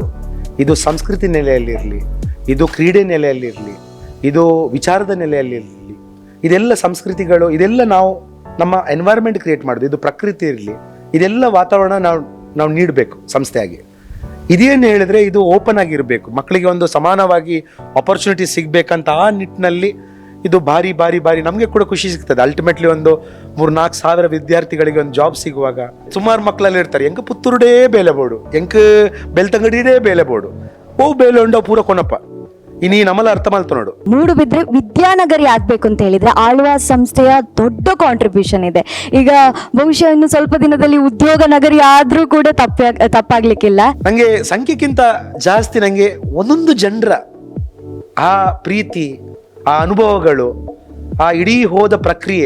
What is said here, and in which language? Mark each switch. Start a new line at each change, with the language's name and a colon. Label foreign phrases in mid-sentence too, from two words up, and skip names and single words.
Kannada: ಇದು ಸಂಸ್ಕೃತಿ ನೆಲೆಯಲ್ಲಿರಲಿ, ಇದು ಕ್ರೀಡೆ ನೆಲೆಯಲ್ಲಿರಲಿ, ಇದು ವಿಚಾರದ ನೆಲೆಯಲ್ಲಿರಲಿ, ಇದೆಲ್ಲ ಸಂಸ್ಕೃತಿಗಳು, ಇದೆಲ್ಲ ನಾವು ನಮ್ಮ
English: environment create
Kannada: ಮಾಡೋದು, ಇದು ಪ್ರಕೃತಿ ಇರಲಿ, ಇದೆಲ್ಲ ವಾತಾವರಣ ನಾವು ನೀಡಬೇಕು ಸಂಸ್ಥೆಯಾಗಿ. ಇದೇನು ಹೇಳಿದ್ರೆ ಇದು ಓಪನ್ ಆಗಿರಬೇಕು, ಮಕ್ಕಳಿಗೆ ಒಂದು ಸಮಾನವಾಗಿ ಆಪರ್ಚುನಿಟಿ ಸಿಗ್ಬೇಕಂತ ಆ ನಿಟ್ಟಿನಲ್ಲಿ ಇದು ಭಾರಿ ಭಾರಿ ಭಾರಿ ನಮಗೆ ಕೂಡ ಖುಷಿ ಸಿಗ್ತದೆ. ಅಲ್ಟಿಮೇಟ್ಲಿ ಒಂದು 3-4 ಸಾವಿರ ವಿದ್ಯಾರ್ಥಿಗಳಿಗೆ ಒಂದು ಜಾಬ್ ಸಿಗುವಾಗ ಸುಮಾರು ಮಕ್ಕಳಲ್ಲಿ ಇರ್ತಾರೆ,
Tulu: ಎಂಕ ಪುತ್ತೂರುಡೇ ಬೇಲೆ ಬೋಡು, ಎಂಕ ಬೆಳ್ತಂಗಡಿಡೇ ಬೇಲೆ ಬೋಡು, ಓ ಬೇಲೆ ಉಂಡ ಪೂರ ಕೊನಪ್ಪ ಇನ್ನೀ ನಮ್ಮಲ್ಲ ಅರ್ಥ ಮಾಡ್ತಾ ನೋಡು.
Kannada: ಮೂಡುಬಿದ್ರೆ ವಿದ್ಯಾನಗರಿ ಆಗ್ಬೇಕು ಅಂತ ಹೇಳಿದ್ರೆ ಆಳ್ವಾಸ್ ಸಂಸ್ಥೆಯ ದೊಡ್ಡ ಕಾಂಟ್ರಿಬ್ಯೂಷನ್ ಇದೆ. ಈಗ ಬಹುಶಃ ಇನ್ನು ಸ್ವಲ್ಪ ದಿನದಲ್ಲಿ ಉದ್ಯೋಗ ನಗರಿ ಆದ್ರೂ ಕೂಡ ತಪ್ಪಾಗ್ಲಿಕ್ಕಿಲ್ಲ. ನಂಗೆ ಸಂಖ್ಯೆಗಿಂತ ಜಾಸ್ತಿ ನಂಗೆ ಒಂದೊಂದು ಜನರ ಆ ಪ್ರೀತಿ, ಆ ಅನುಭವಗಳು, ಆ ಇಡೀ ಹೋದ ಪ್ರಕ್ರಿಯೆ.